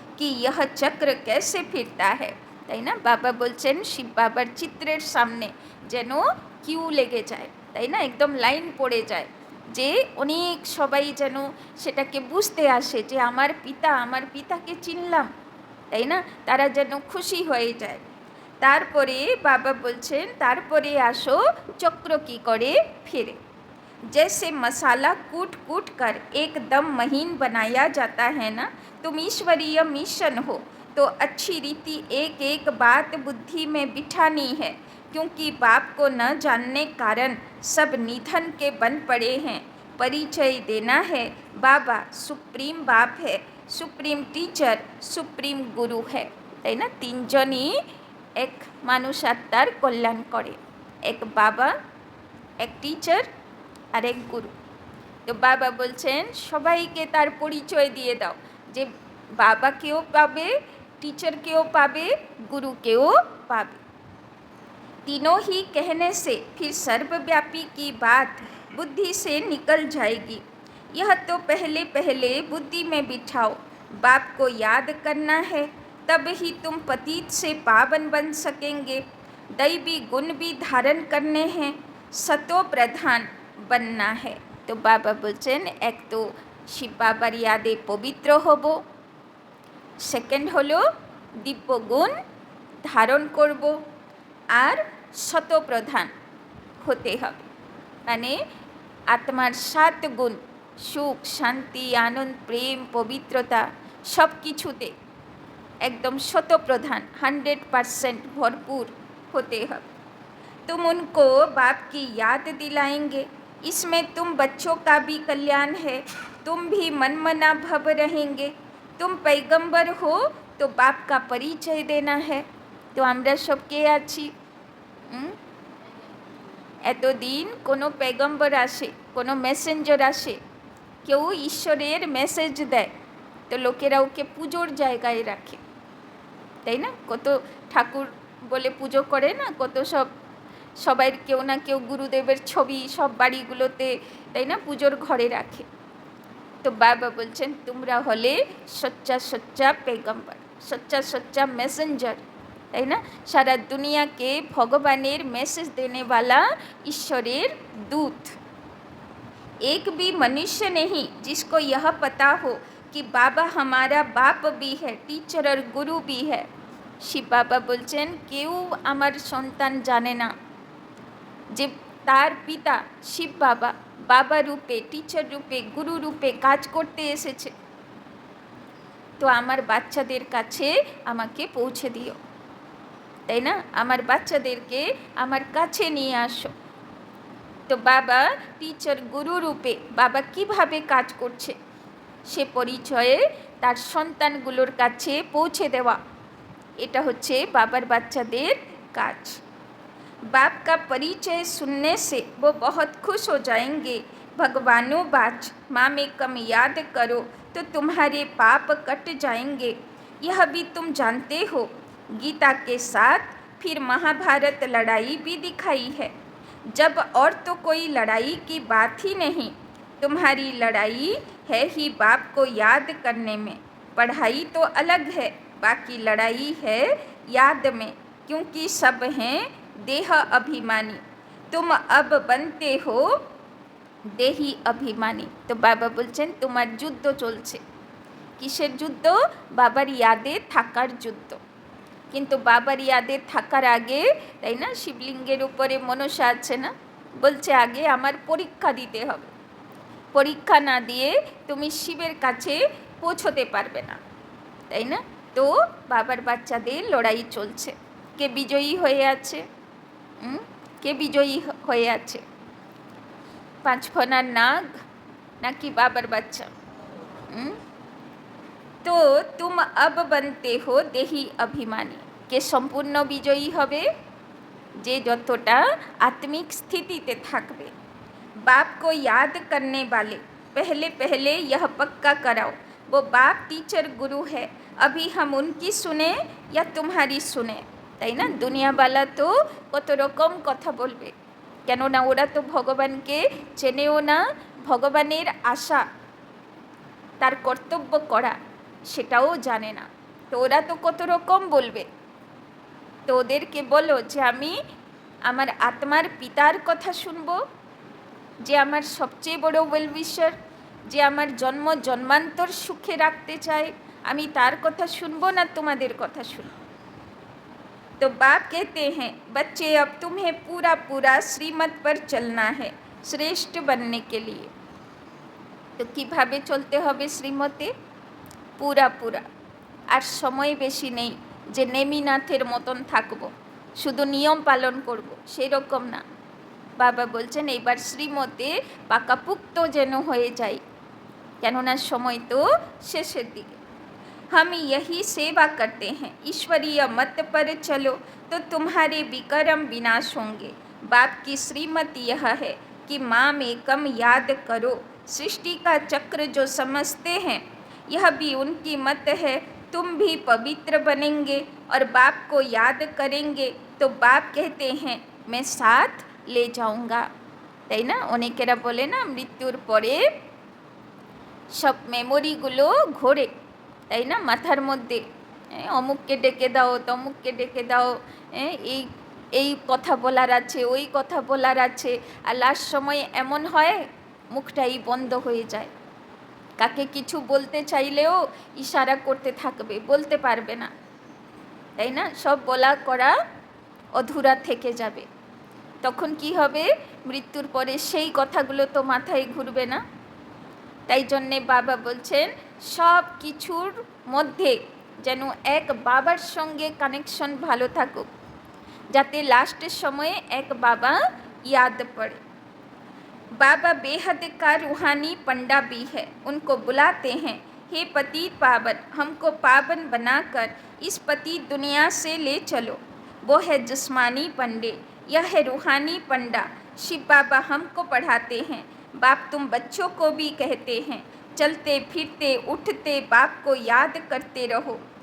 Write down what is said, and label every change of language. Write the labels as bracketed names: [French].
[Hindi] कि यह चक्र कैसे फिरता है, [Bangla] তাই না? বাবা বলছেন শিব বাবার চিত্রের সামনে যেন কিউ লেগে যায়, তাই না? একদম লাইন পড়ে যায়, যে অনেক সবাই যেন সেটাকে বুঝতে আসে যে আমার পিতাকে চিনলাম, তাই না? তারা যেন খুশি হয়ে যায়। তারপরে বাবা বলছেন তারপরে আসো চক্র কি করে ফিরে। [Hindi] जैसे मसाला कूट कूट कर एकदम महीन बनाया जाता है ना, तुम ईश्वरीय मिशन हो तो अच्छी रीति एक एक बात बुद्धि में बिठानी है, क्योंकि बाप को न जानने कारण सब निधन के बन पड़े हैं। परिचय देना है, बाबा सुप्रीम बाप है, सुप्रीम टीचर, सुप्रीम गुरु है, [Bangla] তাই না? তিনজনই এক মানুষ আত্মার কল্যাণ করে, এক বাবা, এক টিচার আর এক গুরু। তো বাবা বলছেন সবাইকে তার পরিচয় দিয়ে দাও, যে বাবাকেও পাবে, टीचरकेও পাবে, गुरुकेও পাবে। [Hindi] तीनों ही कहने से फिर सर्वव्यापी की बात बुद्धि से निकल जाएगी। यह तो पहले पहले बुद्धि में बिठाओ, बाप को याद करना है, तब ही तुम पतित से पावन बन सकेंगे। दैवी गुण भी धारण करने हैं, सतो प्रधान बनना है। तो बाबा [Bangla] বলছেন এক তো শিব বাবার ইয়াদে পবিত্র হব, সেকেন্ড হলো দিব্য গুণ ধারণ করব, আর শতপ্রধান হতে হবে, মানে আত্মার 7 গুণ সুখ, শান্তি, আনন্দ, প্রেম, পবিত্রতা সব কিছুতে [Hindi] एकदम शतप्रधान 100% भरपूर होते हैं। तुम उनको बाप की याद दिलाएंगे, इसमें तुम बच्चों का भी कल्याण है, तुम भी मनमना भव रहेंगे। तुम पैगंबर हो तो बाप का परिचय देना है। [Bangla] तो আমরা সব কে আছি? এতদিন কোনো पैगंबर আসে, কোনো মেসেঞ্জার আসে, কেউ ঈশ্বরের মেসেজ দেয়, তো লোকেরা ওকে পুজোর জায়গায় রাখে, তাই না? কত ঠাকুর বলে পুজো করে না, কত সবাই কেউ না কেউ গুরুদেবের ছবি সব বাড়িগুলোতে, তাই না, পুজোর ঘরে রাখে। তো বাবা বলছেন তোমরা হলে সচ্চা সচ্চা পেগম্বর, সচ্চা সচ্চা মেসেঞ্জার, তাই না? সারা দুনিয়াকে ভগবানের মেসেজ [Hindi] देने वाला [Bangla] ईश्वरेर दूत। [Hindi] एक भी मनुष्य नहीं जिसको यह पता हो कि बाबा हमारा बाप भी है, टीचर और गुरु भी है। [Bangla] শিব বাবা বলছেন কেউ আমার সন্তান জানে না যে তার পিতা শিব বাবা বাবা রূপে, টিচার রূপে, গুরু রূপে কাজ করতে এসেছে। তো আমার বাচ্চাদের কাছে আমাকে পৌঁছে দিও, তাই না? আমার বাচ্চাদেরকে আমার কাছে নিয়ে আসো। তো বাবা টিচার গুরু রূপে বাবা কিভাবে কাজ করছে সে পরিচয়ে তার সন্তানগুলোর কাছে পৌঁছে দেওয়া, এটা হচ্ছে বাবার বাচ্চাদের কাজ। [Hindi] बाप का परिचय सुनने से वो बहुत खुश हो जाएंगे। भगवानो बाच माँ में कम याद करो तो तुम्हारे पाप कट जाएंगे। यह भी तुम जानते हो, गीता के साथ फिर महाभारत लड़ाई भी दिखाई है। जब और तो कोई लड़ाई की बात ही नहीं, तुम्हारी लड़ाई है ही बाप को याद करने में। पढ़ाई तो अलग है, बाकी लड़ाई है याद में, क्योंकि सब हैं देह अभिमानी, तुम अब बनते हो देही अभिमानी। [Bangla] तो बाबा বলছেন তোমার যুদ্ধ চলছে। কিসের যুদ্ধ? বাবার ইয়াদে থাকার যুদ্ধ। কিন্তু বাবার ইয়াদে থাকার আগে, তাই না, শিবলিঙ্গের উপরে মনসা আছে না, বলছে আগে আমার পরীক্ষা দিতে হবে, পরীক্ষা না দিয়ে তুমি শিবের কাছে পৌঁছতে পারবে না, তাই না? তো বাবার বাচ্চাদের লড়াই চলছে। কে বিজয়ী হয়ে আছে? কে বিজয়ী হয়ে আছে? 5 ফনার নাগ নাকি বাবার বাচ্চা? [Hindi] তো তুম अब बनते हो देही अभिमानी। [Bangla] কে সম্পূর্ণ বিজয়ী হবে? যে যতটা [Hindi] आत्मिक स्थितिते [Bangla] থাকবে। [Hindi] बाप को याद करने वाले पहले पहले यह पक्का कराओ, वो बाप टीचर गुरु है, अभी हम उनकी सुने या तुम्हारी सुने, [Bangla] তাই না? দুনিয়াওয়ালা তো কত রকম কথা বলবে, কেননা ওরা তো ভগবানকে চেনেও না, ভগবানের আশা তার কর্তব্য করা সেটাও জানে না। তো ওরা তো কত রকম বলবে। তো ওদেরকে বলো যে আমি আমার আত্মার পিতার কথা শুনবো, যে আমার সবচেয়ে বড় ওয়েলউইশার, যে আমার জন্ম জন্মান্তর সুখে রাখতে চায়, আমি তার কথা শুনবো না তোমাদের কথা শুনবো। [Hindi] तो बाप कहते हैं बच्चे अब तुम्हें पूरा पूरा श्रीमत पर चलना है श्रेष्ठ बनने के लिए। [Bangla] तो কিভাবে চলতে হবে শ্রীমতে? পুরা পুরা। আর সময় বেশি নেই যে নেমিনাথের মতন থাকবো, শুধু নিয়ম পালন করব, সেই রকম না। বাবা বলছেন এইবার শ্রীমতে পাকাপুক্ত যেন হয়ে যায়, কেননা সময় তো শেষের দিকে। [Hindi] हम यही सेवा करते हैं, ईश्वरीय मत पर चलो तो तुम्हारे विक्रम विनाश होंगे। बाप की श्रीमत यह है कि माँ में कम याद करो, सृष्टि का चक्र जो समझते हैं यह भी उनकी मत है। तुम भी पवित्र बनेंगे और बाप को याद करेंगे तो बाप कहते हैं मैं साथ ले जाऊँगा। [Bangla] তাই না? অনেকেরা বলে না মৃত্যুর পরে সব মেমোরিগুলো ঘোরে, তাই না, মাথার মধ্যে। অমুককে ডেকে দাও, তমুককে ডেকে দাও, এই এই কথা বলার আছে, ওই কথা বলার আছে, আর লাস্ট সময় এমন হয় মুখটাই বন্ধ হয়ে যায়। কাকে কিছু বলতে চাইলেও ইশারা করতে থাকবে, বলতে পারবে না, তাই না? সব বলা করা অধুরা থেকে যাবে। তখন কি হবে? মৃত্যুর পরে সেই কথাগুলো তো মাথায় ঘুরবে না। তাই জন্যে বাবা বলছেন সব কিছুর মধ্যে যেন এক বাবার সঙ্গে কানেকশন ভালো থাকুক, যাতে লাস্টের সময়ে এক বাবা [Hindi] याद पड़े। बाबा बेहद का रूहानी पंडा भी है, उनको बुलाते हैं हे पतित पावन, हमको पावन बनाकर इस पतित दुनिया से ले चलो। वो है जिस्मानी पंडे, यह है रूहानी पंडा। शिव बाबा हमको पढ़ाते हैं, बाप तुम बच्चों को भी कहते हैं चलते फिरते उठते बाप को याद करते रहो।